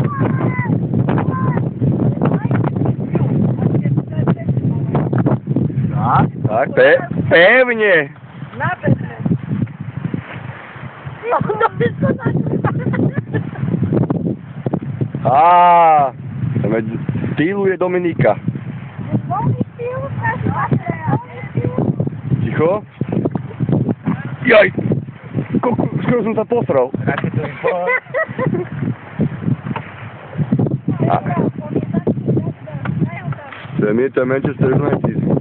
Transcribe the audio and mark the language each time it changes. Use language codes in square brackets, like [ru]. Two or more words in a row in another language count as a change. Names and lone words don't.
[pl] Tak, pewnie. Nawet. No, wszystko tak. [sk] A, stylu je Dominika. Ticho. Jaj! Skoro som sa posral. To je Manchester United.